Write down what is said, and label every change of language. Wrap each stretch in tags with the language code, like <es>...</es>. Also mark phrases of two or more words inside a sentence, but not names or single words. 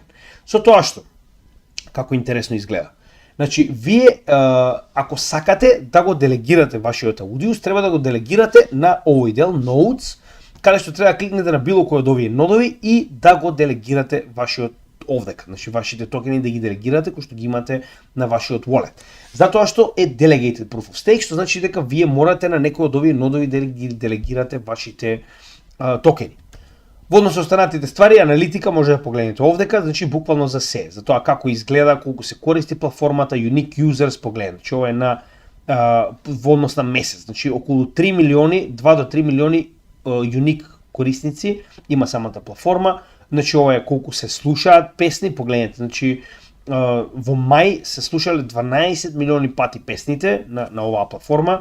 <mk>Со тоа што, како интересно изгледа. Значи, вие, ако сакате да го делегирате вашиот Audius, треба да го делегирате на овој дел, Nodes, каде што треба да кликнете на било кој од овие нодови и да го делегирате вашиот овдека, значи вашите токени да ги делегирате кои што ги имате на вашиот wallet. Затоа што е</mk> <en>delegated proof of stake,</en> <mk>што значи дека вие морате на некој од овие нодови да ги делегирате вашите токени. Во однос со останатите ствари, аналитика може да погледнете овдека, значи буквално за се, за тоа како изгледа, колку се користи платформата,</mk> <en>unique users</en> <mk>погледнете, значи ова е на во однос на месец, значи околу 3 милиони, 2 до 3 милиони unique корисници има самата платформа. Значи ова е колку се слушаат песни, погледнете, значи во мај се слушале 12 милиони пати песните на оваа платформа.</mk>